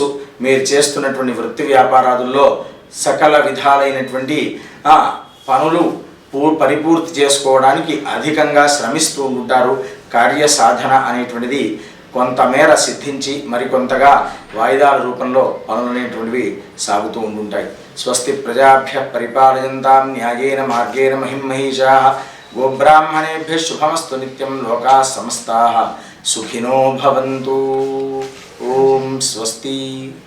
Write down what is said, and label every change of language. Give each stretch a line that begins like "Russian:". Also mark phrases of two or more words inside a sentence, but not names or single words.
Telugu: మీరు చేస్తున్నటువంటి వృత్తి వ్యాపారాదుల్లో సకల విధాలైనటువంటి పనులు పరిపూర్తి చేసుకోవడానికి అధికంగా శ్రమిస్తూ ఉంటారు. కార్యసాధన అనేటువంటిది కొంతమేర సిద్ధించి మరికొంతగా వాయిదాల రూపంలో పనులు అనేటువంటివి సాగుతూ ఉంటుంటాయి.
Sanskrit: స్వస్తి ప్రజాభ్య పరిపాలయంతాం న్యాయేన మార్గేణ మహిమహీషాః గోబ్రాహ్మణేభ్యः శుభమస్తు నిత్యం లోకాః సమస్తాః సుఖినో భవంతు. ఓం స్వస్తి.